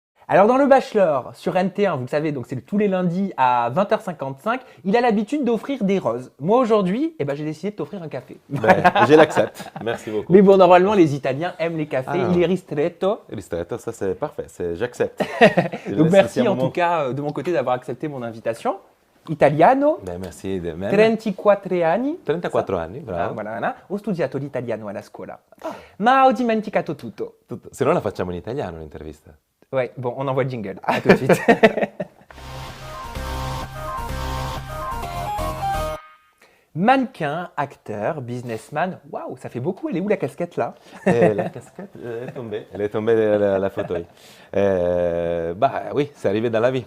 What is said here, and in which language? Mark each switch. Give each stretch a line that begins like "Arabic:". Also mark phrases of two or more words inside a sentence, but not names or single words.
French: Alors dans le Bachelor, sur NT1, vous le savez, donc c'est tous les lundis à 20h55, il a l'habitude d'offrir des roses. Moi aujourd'hui, j'ai décidé de t'offrir un café. Ben, je l'accepte. Merci beaucoup. Mais bon, normalement, les Italiens aiment les cafés, Ah, il est ristretto. ristretto, ça c'est parfait, j'accepte. Je Donc laisse ici merci un en moment. tout cas de mon côté d'avoir accepté mon invitation. Italiano, Ben, merci de même. 34 anni. 34 anni, Ah, bravo. voilà, voilà.
Italian: Ho studiato l'italiano alla scuola, ma ho dimenticato tutto. Se no la facciamo in italiano l'intervista.
French: Ouais, bon, on envoie le jingle. À tout de suite. Mannequin, acteur, businessman. Waouh, ça fait beaucoup. Elle est où la casquette là? Et la casquette est tombée. Elle est tombée de la fauteuil. Bah oui, c'est arrivé dans la vie.